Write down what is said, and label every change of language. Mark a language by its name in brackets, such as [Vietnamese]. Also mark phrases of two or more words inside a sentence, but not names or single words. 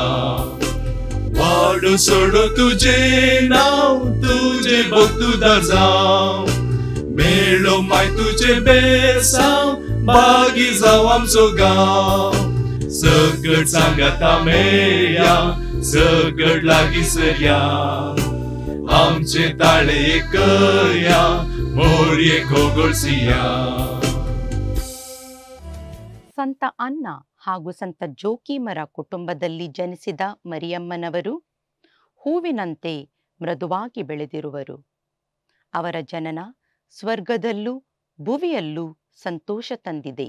[Konkani] वाडो सोडो तुझे नाव, तुझे भक्तुदार जाव, मेळो माय तुझे बेसांव, बागी जाव आमचो गांव. सकट सांगाता मेळया सकट लागीसरया आमचे ताळे कया मोरये घोगळसिया. [Kannada] ಸಂತ ಅನ್ನ ಹಾಗೂ ಸಂತ ಜೋಕೀಮರ ಕುಟುಂಬದಲ್ಲಿ ಜನಿಸಿದ ಮರಿಯಮ್ಮನವರು ಹೂವಿನಂತೆ ಮೃದುವಾಗಿ ಬೆಳೆದಿರುವರು. ಅವರ ಜನನ ಸ್ವರ್ಗದಲ್ಲೂ ಭುವಿಯಲ್ಲೂ ಸಂತೋಷ ತಂದಿದೆ.